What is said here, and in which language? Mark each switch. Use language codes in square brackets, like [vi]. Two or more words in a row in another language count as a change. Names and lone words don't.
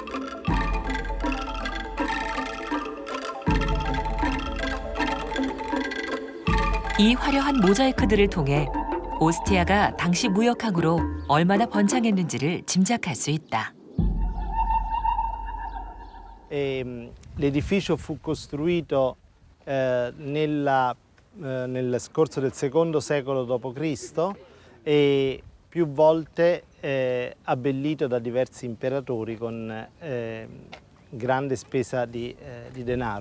[ko] 이 화려한 모자이크들을 통해 오스티아가 당시 무역항으로 얼마나 번창했는지를 짐작할 수 있다. [it] L'edificio fu costruito nel corso del secondo secolo d.C. e più volte abbellito da diversi imperatori con grande spesa di denaro.